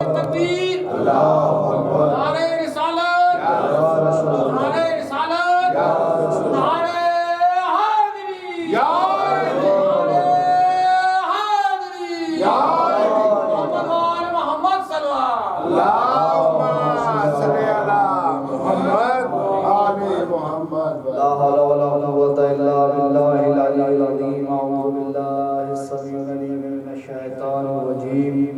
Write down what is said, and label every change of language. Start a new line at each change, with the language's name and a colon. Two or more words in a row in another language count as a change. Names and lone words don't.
Urdu: تکبیر، نعرہ رسالت، نعرہ رسالت، نعرہ حیدری، نعرہ حیدری،
Arabic: محمد وآل محمد صلی اللہ لا حول ولا قوة إلا بالله العلي العظيم. أعوذ بالله السميع العليم من الشيطان الرجيم.